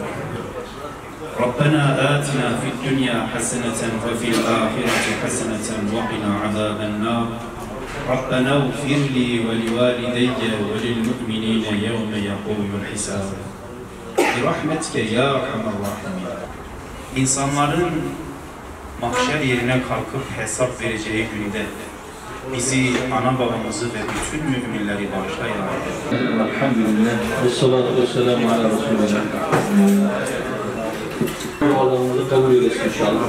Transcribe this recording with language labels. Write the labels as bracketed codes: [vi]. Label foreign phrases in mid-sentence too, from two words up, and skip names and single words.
[ar] ربنا آتنا في الدنيا حسنة وفي الآخرة حسنة وقنا عذاب النار. ربنا اغفر لي ولوالدي وللمؤمنين يوم يقوم الحساب. برحمتك يا أرحم الراحمين. [tr] İnsanların mahşer yerine kalkıp hesap vereceği günde bizi, ana babamızı ve bütün müminleri bağışla ya Rabbi. Elhamdülillah. [ar] والصلاة والسلام على رسول الله. [tr] Dualarımızı kabul eylesin inşallah.